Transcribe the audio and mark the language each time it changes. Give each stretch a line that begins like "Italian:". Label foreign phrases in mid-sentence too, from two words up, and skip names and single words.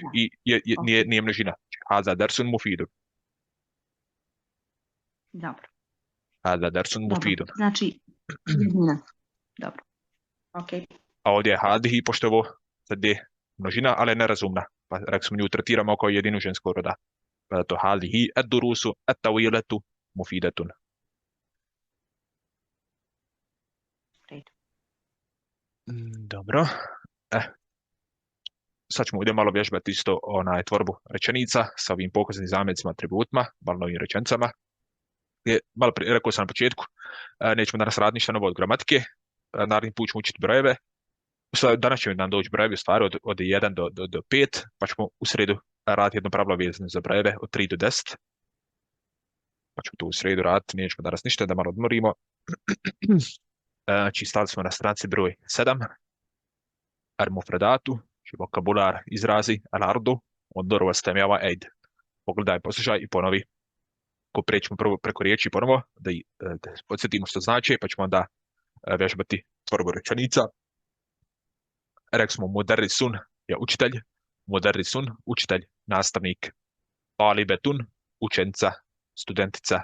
Bosnian: I nije množina.
Arabic: هذا درس مفيد.
Bosnian: Dobro.
Arabic: هذا درس مفيد.
Bosnian: Znači, jednina. Dobro. Ok. A ovdje je hadihi, pošto ovo sad je množina, ali je nerazumna. Pa rekli smo nju tretiramo kao jedinu ženskog roda. Pa da to
Arabic: هذه الدروس الطويلة مفيدة.
Bosnian: Dobro. Sad ćemo ovdje malo vježbati isto tvorbu rečenica sa ovim pokaznim zamjecima, atributima, malo novim rečenicama. Malo rekao sam na početku, nećemo danas raditi ništa novo od gramatike, naredni put ćemo učiti brojeve. Danas će nam doći brojevi u stvari od 1 do 5, pa ćemo u sredu raditi jedno pravilo vezano za brojeve od 3 do 10. Pa ćemo to u sredu raditi, nećemo danas ništa, da malo odmorimo. Znači, stali smo na stranici broj 7. Al-mufradatu, vokabular, izrazi,
Arabic: العرض، انظر واستمع وأعد.
Bosnian: Pogledaj, poslušaj i ponovi. Ko prećemo prvo preko riječi ponovo, da podsjetimo što znači, pa ćemo onda vježbati tvorbu rečenica. Rekli smo mudarrisun je učitelj, mudarrisun, učitelj, nastavnik. Talibetun, učenica, studentica.